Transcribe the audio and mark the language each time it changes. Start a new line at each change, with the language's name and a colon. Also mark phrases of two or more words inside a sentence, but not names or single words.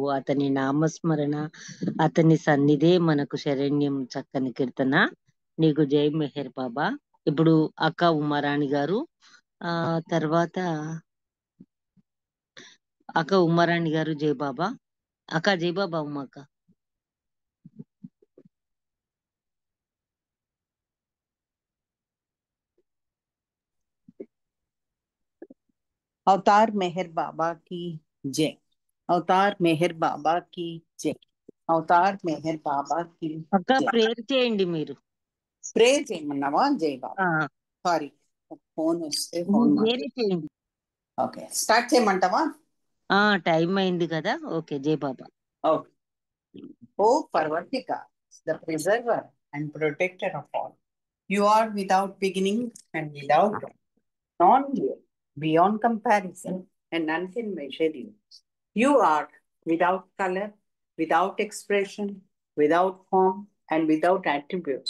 Telugu: అతని నామస్మరణ, అతని సన్నిధే మనకు శరణ్యం. చక్కని కీర్తన. నీకు జై మెహర్ బాబా. ఇప్పుడు అక్క ఉమారాణి గారు, తర్వాత అక్క ఉమారాణి గారు జై బాబా. అక్క జై బాబా. ఉమ్మక్క.
Hindi: अवतार मेहर बाबा की जय। अवतार मेहर बाबा की जय। अवतार मेहर बाबा की
Telugu: అక్క ప్రేయర్ చేయండి మీరు. ప్రేయర్ చేయమన్నావా? జై బాబా. సారీ, ఫోన్ వస్తే ఫోన్ వేరే చేయండి. ఓకే, స్టార్ట్ చేయమంటావా? టైం అయింది కదా. ఓకే, జై బాబా.
English: Okay. O Parvardigar, the Preserver and Protector of All, you are without beginning and without non-real, beyond comparison, and none can measure you. You are without color, without expression, without form, and without attributes.